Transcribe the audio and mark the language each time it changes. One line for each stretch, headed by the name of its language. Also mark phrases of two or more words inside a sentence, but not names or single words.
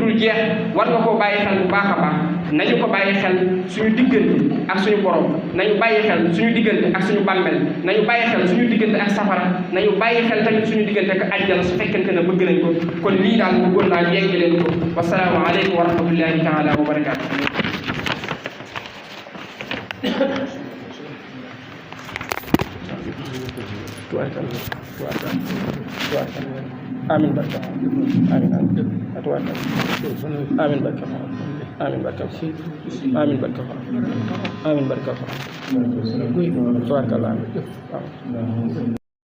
Wolof: dul jeex war nga koo bàyyi xel bu baax a baax nañu ko bàyyi xel suñu diggante ak suñu borom nañu bàyyi xel suñu diggante ak suñu bàmmel nañu bàyyi xel suñu diggante ak safara nañu bàyyi xel tamit suñu diggante ak àjjana su fekkente ne bëgg nañ ko kon lii daal bëggoon naa yegg leen ko
Arabic: والسلام عليكم ورحمة الله تعالى وبركاته
Wolof: amin barka amin amin barka amin barka amin barka amin barka